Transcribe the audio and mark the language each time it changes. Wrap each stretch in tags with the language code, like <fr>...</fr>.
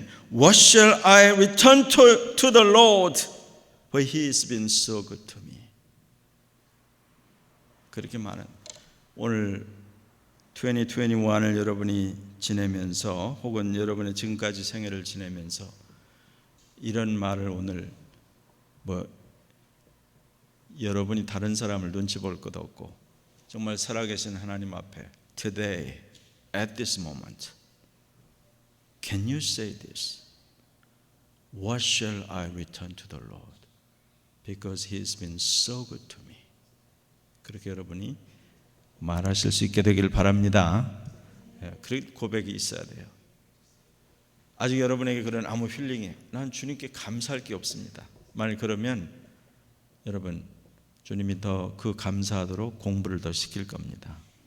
<en>What shall I return to the Lord? For he has been so good to me.</en> <ko>그렇게 말은 오늘 2021을 여러분이 지내면서 혹은 여러분의 지금까지 생애를 지내면서 이런 말을 오늘 여러분이 다른 사람을 눈치 볼 것도 없고 정말 살아계신 하나님 앞에</ko> <en>Today, at this moment, can you say this? What shall I return to the Lord? Because He has been so good to me.</en> <ko>그렇게 여러분이 말하실 수 있게 되길 바랍니다. 그런 고백이 있어야 돼요. 아직 여러분에게 그런 아무 힐링이 난 주님께 감사할 게 없습니다. 만약 그러면 여러분 주님이 더 그 감사하도록 공부를 더 시킬 겁니다.</ko>